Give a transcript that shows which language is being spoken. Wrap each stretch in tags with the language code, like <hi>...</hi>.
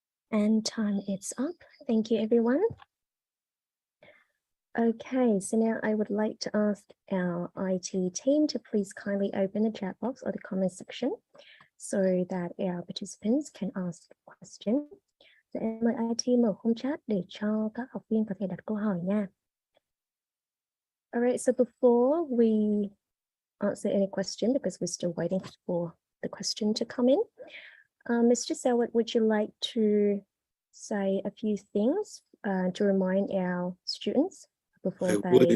<en>And time is up. Thank you, everyone. Okay, so now I would like to ask our IT team to please kindly open the chat box or the comment section so that our participants can ask questions.</en> <vi>Dạ, em mời IT mở khung chat để cho các học viên có thể đặt câu hỏi nha.</vi> <en>All right, so before we answer any question, because we're still waiting for the question to come in, Mr. Selwood, would you like to say a few things to remind our students before</en>